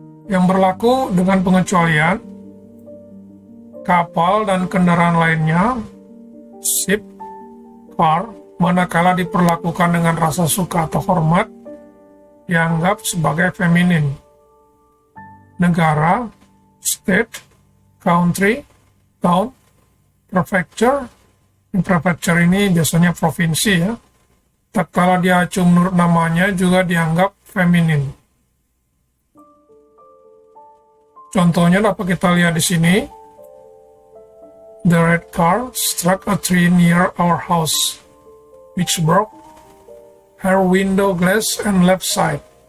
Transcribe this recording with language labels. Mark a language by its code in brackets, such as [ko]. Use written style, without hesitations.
[id] Yang berlaku dengan pengecualian kapal dan kendaraan lainnya, ship, car, manakala diperlakukan dengan rasa suka atau hormat, dianggap sebagai feminin. Negara, state, country, town, prefecture. Prefecture ini biasanya provinsi ya. Tatkala diacu menurut namanya juga dianggap feminin. Contohnya dapat kita lihat di sini. [en] The red car struck a tree near our house, which broke her window glass and left side.